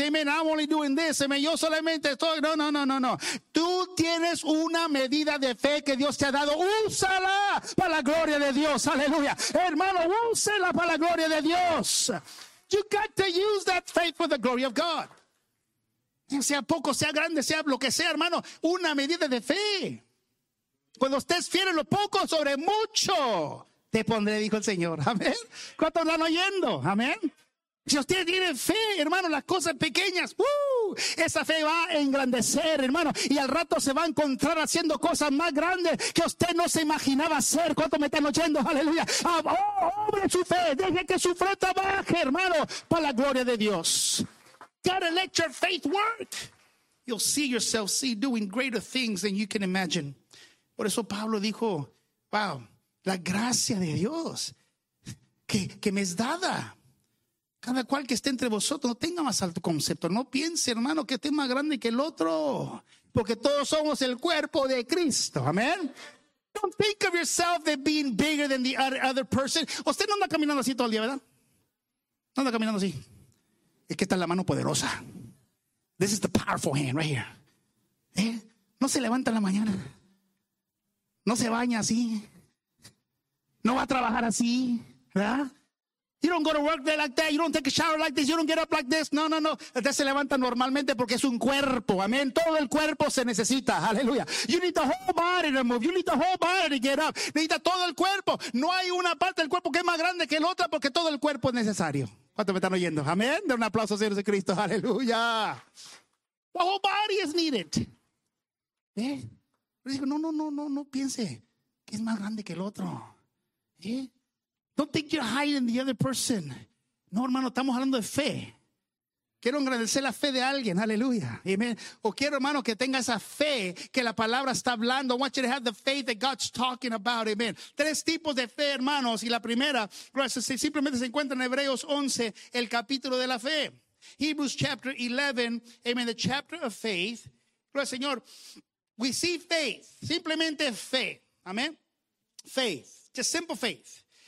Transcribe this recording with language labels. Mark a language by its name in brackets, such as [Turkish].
[Spanish] Amen. [English] I'm only doing this. [Spanish] Amen. Yo solamente estoy. No, no, no, no, no. Tú tienes una medida de fe que Dios te ha dado. Úsala para la gloria de Dios. Aleluya. Hermano, úsala para la gloria de Dios. [English] You got to use that faith for the glory of God. [Spanish] Sea poco, sea grande, sea lo que sea, hermano, una medida de fe. Cuando estés fiel en lo poco, sobre mucho te pondré, dijo el Señor. Amén. ¿Cuántos están oyendo? Amén. Si usted tiene fe, hermano, las cosas pequeñas, esa fe va a engrandecer, hermano, y al rato se va a encontrar haciendo cosas más grandes que usted no se imaginaba hacer. ¿Cuánto me están oyendo? Aleluya. Obre su fe, deje que su fe trabaje, hermano, para la gloria de Dios. [English] Gotta let your faith work. You'll see yourself see doing greater things than you can imagine. [Spanish] Por eso Pablo dijo, wow, la gracia de Dios que me es dada. Cada cual que esté entre vosotros, no tenga más alto concepto. No piense, hermano, que esté más grande que el otro. Porque todos somos el cuerpo de Cristo. Amén. [English] Don't think of yourself as being bigger than the other person. [Spanish] Usted no anda caminando así todo el día, ¿verdad? No anda caminando así. Es que está la mano poderosa. [English] This is the powerful hand right here. [Spanish] ¿Eh? No se levanta en la mañana. No se baña así. No va a trabajar así, ¿verdad? [English] You don't go to work like that. You don't take a shower like this. You don't get up like this. [Spanish] No, no, no. Usted se levanta normalmente porque es un cuerpo. Amén. Todo el cuerpo se necesita. Aleluya. [English] You need the whole body to move. You need the whole body to get up. [Spanish] Necesita todo el cuerpo. No hay una parte del cuerpo que es más grande que la otra porque todo el cuerpo es necesario. ¿Cuánto me están oyendo? Amén. De un aplauso, Señor Jesucristo. Aleluya. [English] The whole body is needed. [Spanish] ¿Eh? Pero digo, no, no, no, no, no piense que es más grande que el otro. ¿Eh? [English] Don't think you're higher than the other person. [Spanish] No, hermano, estamos hablando de fe. Quiero agradecer la fe de alguien. Aleluya. Amen. O quiero, hermano, que tenga esa fe que la palabra está hablando. [English] I want you to have the faith that God's talking about. Amen. [Spanish] Tres tipos de fe, hermanos. Y la primera, simplemente se encuentra en Hebreos 11, el capítulo de la fe. [English] Hebrews chapter 11, amen, the chapter of faith. [Spanish] Gloria al Señor, [English] we see faith. [Spanish] Simplemente fe. [English] Amen. Faith. Just simple faith.